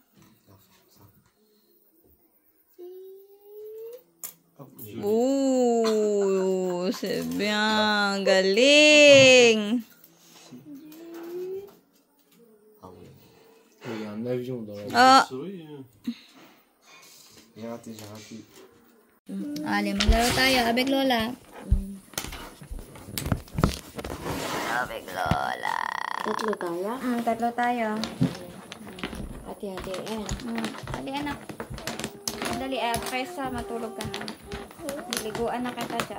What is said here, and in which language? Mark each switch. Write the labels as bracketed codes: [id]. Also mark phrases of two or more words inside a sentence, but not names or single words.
[fr] Hop, je l'ai. Ouh, c'est bien. [tl] Galing. [fr] Ah ouais. Il y a un avion dans la Ah. souris. J'ai raté. Allez, [tl] maglaro tayo. Abig Lola. Abig Lola. Tatlo tayo? Tatlo tayo. Hati-hati yan. Dali anak. Dali kaysa matulog ka na. Liguan na kita siya.